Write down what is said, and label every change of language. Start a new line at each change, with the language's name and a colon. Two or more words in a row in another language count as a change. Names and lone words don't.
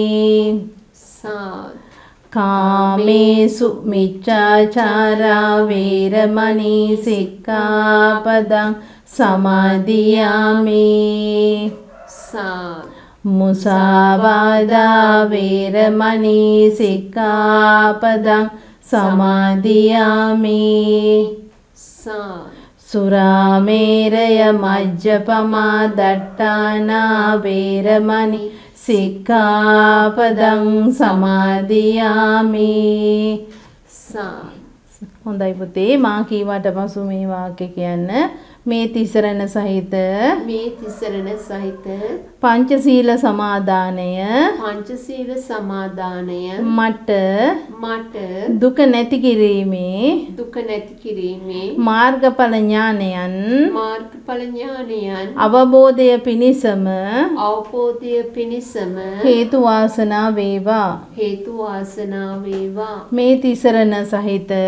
Pali: කාමේසු මිච්ඡාචාරා වේරමණී සික්ඛාපදං සමාදියාමි මුසාවාදා වේරමණී සික්ඛාපදං සමාදියාමි සුරාමේරය මජ්ජපමා දට්ඨානා වේරමණී සික්ඛාපදං සමාදියාමි
Sinhala: හොඳයි පුතේ මා කීවට පසු මේ වාක්‍ය කියන්න මේ තිසරණ සහිත පංචශීල සමාදානය මට දුක නැති කිරීමේ මාර්ගඵල ඥානයන් අවබෝධය පිණිසම හේතු වාසනා වේවා මේ තිසරණ සහිත